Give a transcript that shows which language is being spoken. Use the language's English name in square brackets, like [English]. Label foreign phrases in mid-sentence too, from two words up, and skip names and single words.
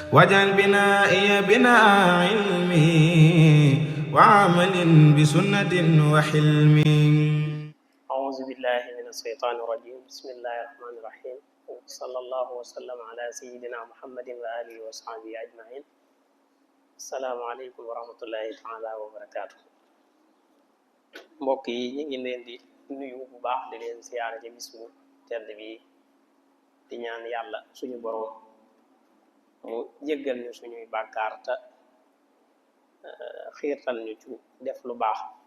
[Arabic] واجعل بنائي بناء علم وعمل بسنة وحلم. أعوذ بالله من الشيطان الرجيم. بسم الله الرحمن الرحيم. صلى الله وسلم على سيدنا محمد وآله وصحبه أجمعين. السلام عليكم ورحمة الله تعالى وبركاته. [Wolof] mbokk yi ñu ngi leen di nuyu bu baax di leen siyaare ci bis bu tedd bi di ñaan yàlla suñu borom mu jéggal ñu suñuy bàkkaar te xiirtal ñu ci def lu baax.